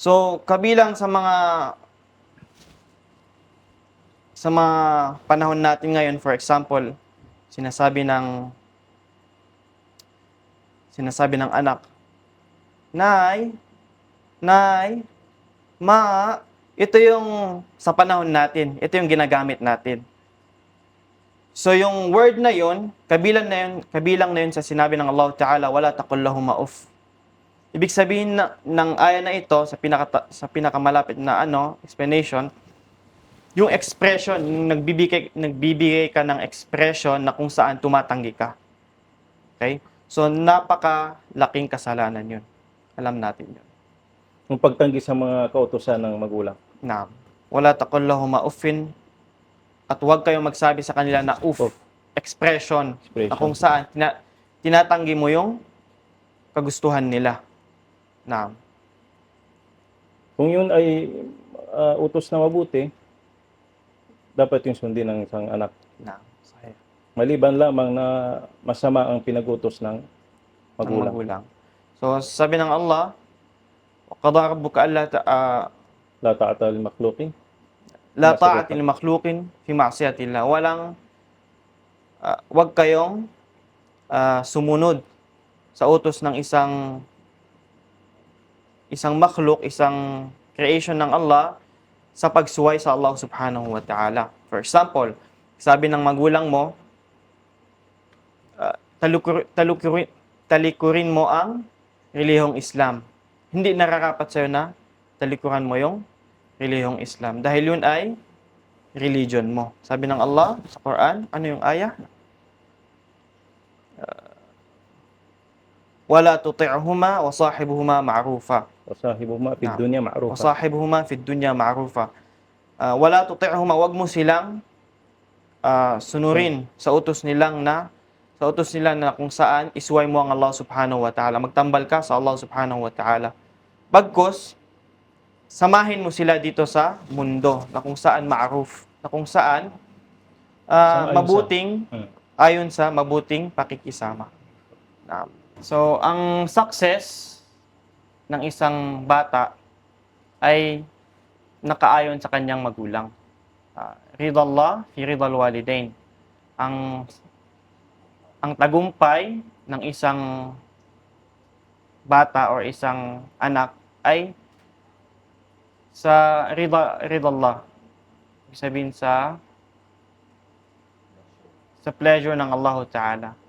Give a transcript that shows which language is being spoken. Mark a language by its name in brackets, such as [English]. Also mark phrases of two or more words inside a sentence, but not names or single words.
[Filipino] So, kabilang sa mga panahon natin ngayon, [English] for example, [Filipino] sinasabi ng anak, Nay, Nay, Ma, ito yung sa panahon natin, ito yung ginagamit natin. So yung word na yun, kabilang na yun sa sinabi ng Allah Ta'ala, [Arabic] ولا تقل لهما أف. [Filipino] Ibig sabihin ng aya na ito sa pinakamalapit na explanation, yung expression, yung nagbibigay ka ng expression na kung saan tumatanggi ka. Okay? So napakalaking kasalanan yun. Alam natin yun. Yung pagtanggi sa mga kautusan ng magulang. Na [Arabic] ولا تقل لهما أف, [Filipino] at huwag kayong magsabi sa kanila na Uff. expression, Expression. na kung saan tinatanggi mo yung kagustuhan nila. Na Kung yun ay utos na mabuti, dapat yung sundin ng isang anak. sahih. Maliban lamang na masama ang pinag-utos ng Ng magulang. magulang. So sabi ng Allah, [Arabic] قضى ربك ألا لا طاعة للمخلوقين. لا طاعة للمخلوقين في معصية الله. [Filipino] Wag kayong sumunod sa utos ng isang makhluk, isang creation ng Allah sa pagsuway sa Allah [Arabic] سبحانه وتعالى. [English] For example, [Filipino] sabi ng magulang mo, talikurin mo ang relihiyong Islam. Hindi nararapat sa'yo na talikuran mo yung relihiyong Islam. Dahil yun ay religion mo. Sabi ng Allah sa Quran, ano yung ayah? [Arabic] ولا تطعهما وصاحبهما معروفا. وصاحبهما في Naam. الدنيا معروفا. وصاحبهما في الدنيا معروفا. ولا تطعهما, [Filipino] wag mo silang sunurin sa utos nila na kung saan isuway mo ang Allah [Arabic] سبحانه وتعالى. [Filipino] Magtambal ka sa Allah [Arabic] سبحانه وتعالى. [Filipino] Bagkus, samahin mo sila dito sa mundo na kung saan ma'ruf, na kung saan ayon sa mabuting pakikisama. So, ang success ng isang bata ay nakaayon sa kanyang magulang. [Arabic] رضا الله في رضا الوالدين. [Filipino] Ang tagumpay ng isang bata or isang anak ay sa ridallah. Ibig sabihin sa pleasure ng Allah Ta'ala.